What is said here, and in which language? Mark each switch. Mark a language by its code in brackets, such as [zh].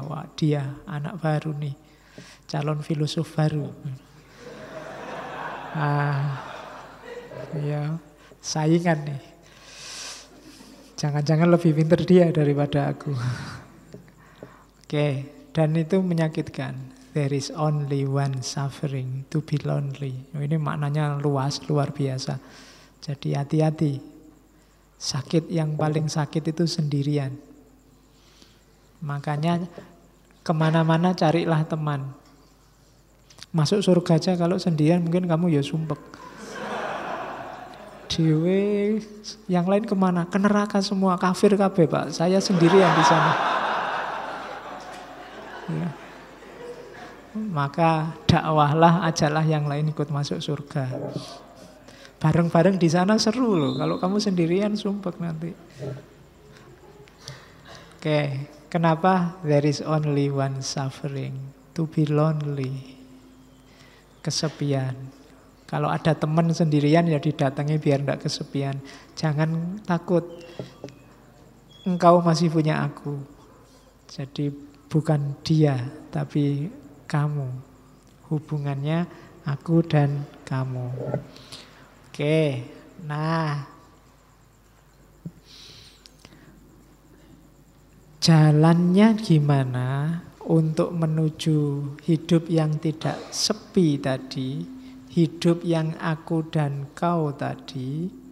[id] Wah, dia anak baru nih. Calon filosof baru. Ya, saingan nih. Jangan-jangan lebih pintar dia daripada aku. Oke, dan itu menyakitkan. [en] There is only one suffering, to be lonely. [id] Ini maknanya luas, luar biasa. Jadi hati-hati. Sakit yang paling sakit itu sendirian. Makanya kemana-mana carilah teman. Masuk surga aja kalau sendirian mungkin kamu ya sumpek. [jv] Dewe, [id] yang lain kemana? Ke neraka semua, kafir [jv] kabeh [id] Pak. Saya sendirian di sana. Ya. Maka dakwahlah, ajalah yang lain ikut masuk surga. Bareng-bareng di sana seru loh. Kalau kamu sendirian sumpek nanti. Oke, kenapa [en] there is only one suffering, to be lonely. [id] Kesepian. Kalau ada teman sendirian ya didatangi biar tidak kesepian. Jangan takut. Engkau masih punya aku. Jadi bukan dia, tapi kamu. Hubungannya aku dan kamu. Oke, nah jalannya gimana untuk menuju hidup yang tidak sepi tadi, hidup yang aku dan kau tadi?